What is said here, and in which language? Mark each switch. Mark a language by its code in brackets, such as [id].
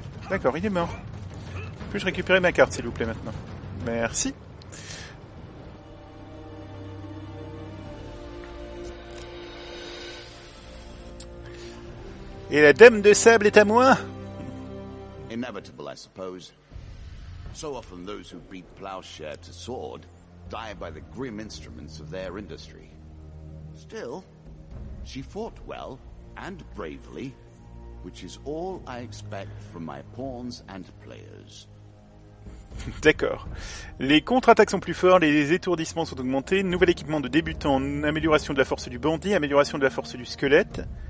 [fr] D'accord, il est mort. Puis-je récupérer ma carte, s'il vous plaît, maintenant? Merci. Et la dame de sable est à moi? [en] Inevitable, I suppose. So often those who beat plowshare to sword die by the grim instruments of their industry. Still, she fought well and bravely, which is all I expect from my pawns and players. [fr] D'accord. Les contre-attaques sont plus forts, les étourdissements sont augmentés, nouvel équipement de débutant, amélioration de la force du bandit, amélioration de la force du squelette.